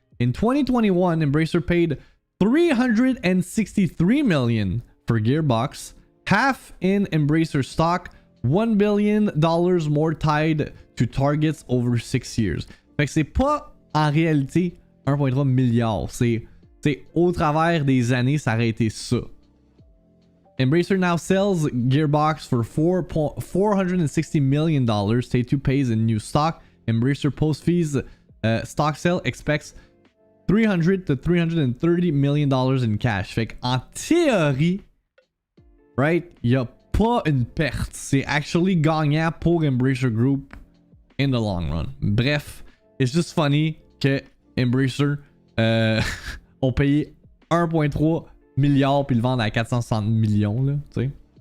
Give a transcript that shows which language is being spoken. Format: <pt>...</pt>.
<en>In 2021, Embracer paid 363 million for Gearbox, half in Embracer stock, $1 billion more tied to targets over 6 years.</en> <fr>Fait que c'est pas en réalité 1,3 milliard. C'est au travers des années, ça aurait été ça.</fr> <en>Embracer now sells Gearbox for $460 million. Take-Two pays in new stock. Embracer post fees stock sale expects $300 to $330 million in cash.</en> <fr>Fait qu'en théorie,</fr> <en>right,</en> <fr>il n'y a pas une perte. C'est actually gagnant pour Embracer Group</fr> <en>in the long run.</en> <fr>Bref,</fr> <en>it's just funny</en> <fr>que Embracer ont payé 1,3 milliard puis le vendent à 460 millions, là, tu sais.</fr>